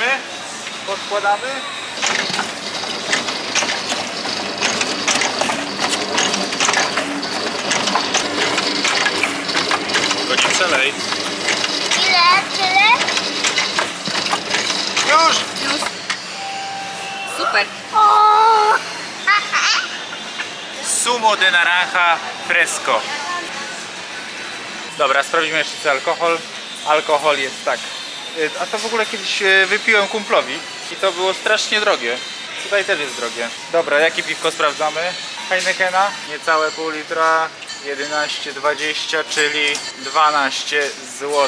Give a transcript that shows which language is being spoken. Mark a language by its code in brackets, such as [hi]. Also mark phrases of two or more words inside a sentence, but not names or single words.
[pl] Podkładamy. Tylko nie przelej. Ile? Tyle? Już! super. O! [es] Sumo de naranja fresco. [pl] Dobra, sprawdzimy jeszcze co alkohol. Alkohol jest tak. A to w ogóle kiedyś wypiłem kumplowi i to było strasznie drogie. Tutaj też jest drogie. Dobra, jakie piwko sprawdzamy? Heinekena, niecałe pół litra, 11,20, czyli 12 zł.